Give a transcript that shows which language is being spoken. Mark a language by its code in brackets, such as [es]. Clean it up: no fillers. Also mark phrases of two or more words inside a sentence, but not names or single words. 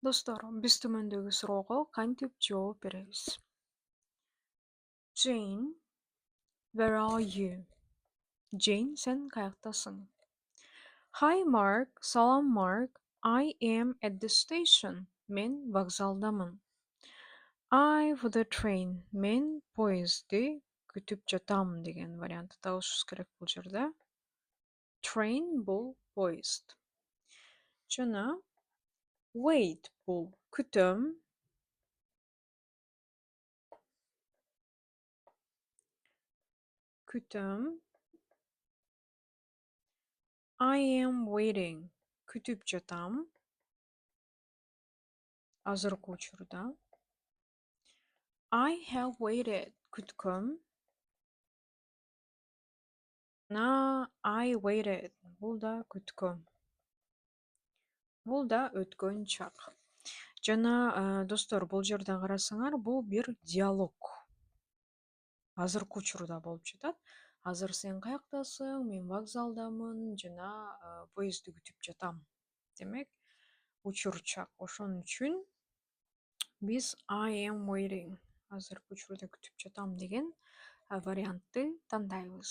[ky] Достор, биз төмөндөгү суроого кантип жооп беребиз? [en] Jane, where are you? [ky] Jane, sen каяктасың? Hi Mark, салам Mark. [en] I am at the station. [ky] Мен вокзалдамын. [en] I for the train. [ky] Мен поездди күтүп жатам деген вариантты табышыбыз керек бул жерде. Train бул поезд. Жана wait бул күтөм. Күтөм. [en] I am waiting. [ky] Күтүп жатам. Азыркы учурда. [en] I have waited. Күткөм. I waited. [ky] Бул да күткөм. Бул да өткөн чак. Жана достор, бул жерден карасаңар, бул бир диалог. Азыркы учурда болуп жатат. Азыр сен каяктасың? Мен вокзалдамын жана поездди күтүп жатам. Демек, учур чак. Ошон үчүн биз [en] I am waiting. [ky] Азыркы учурда күтүп жатам деген вариантты тандайбыз.